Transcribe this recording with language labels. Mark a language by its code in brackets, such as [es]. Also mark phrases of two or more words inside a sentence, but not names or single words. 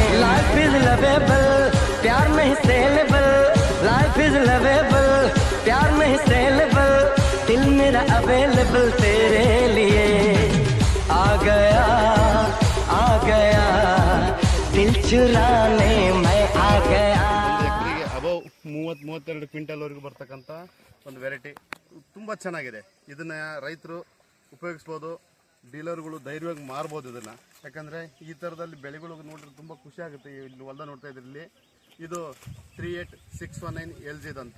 [en] life is lovable [hi] प्यार में ही सेलेबल, [en] life is lovable [hi] प्यार में ही सेलेबल, दिल मेरा अवेलेबल तेरे लिए। आ गया दिल चुराने मैं आ गया। [kn] ಎಕರೆಗೆ ಅಬೌವ್ 30-32 ಕ್ವಿಂಟಲ್ವರೆಗೂ ಬರ್ತಕ್ಕಂಥ ಒಂದು ವೆರೈಟಿ ತುಂಬ ಚೆನ್ನಾಗಿದೆ. ಇದನ್ನ ರೈತರು ಉಪಯೋಗಿಸ್ಬೋದು, ಡೀಲರ್ಗಳು ಧೈರ್ಯವಾಗಿ ಮಾರ್ಬೋದು ಇದನ್ನು. ಯಾಕಂದರೆ ಈ ಥರದಲ್ಲಿ ಬೆಳೆಗಳು ನೋಡಿದ್ರೆ ತುಂಬ ಖುಷಿ ಆಗುತ್ತೆ. ಇಲ್ಲಿ ಹೊಲ್ದ ನೋಡ್ತಾ ಇದ್ರಿ, ಇಲ್ಲಿ ಇದು 38619 LG ಅಂತ.